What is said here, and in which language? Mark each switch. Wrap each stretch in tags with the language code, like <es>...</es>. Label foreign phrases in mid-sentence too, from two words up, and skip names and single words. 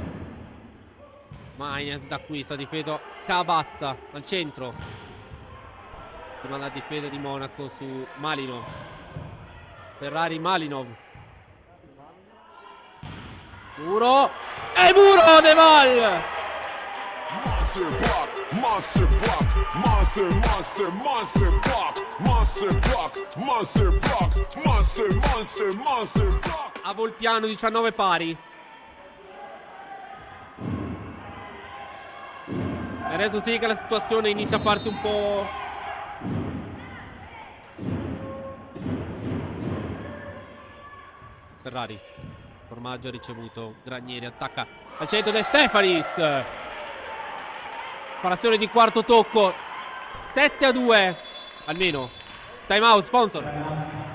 <it>Magnez da qui sta difeso Cavazza al centro. Rimane la difesa di Monaco su Malinov. Ferrari Malinov. Muro. E Muro De Val.</it> <en>Monster block, monster block, monster, monster, monster block, monster block, monster block, monster, monster, monster block.</en> <it>A Volpiano 19 pari. E adesso sì che la situazione inizia a farsi un po'. Ferrari. Formaggio ha ricevuto. Granieri attacca al centro De Stefanis. Parazione di quarto tocco. 7-2. Almeno. Time out, sponsor.</it>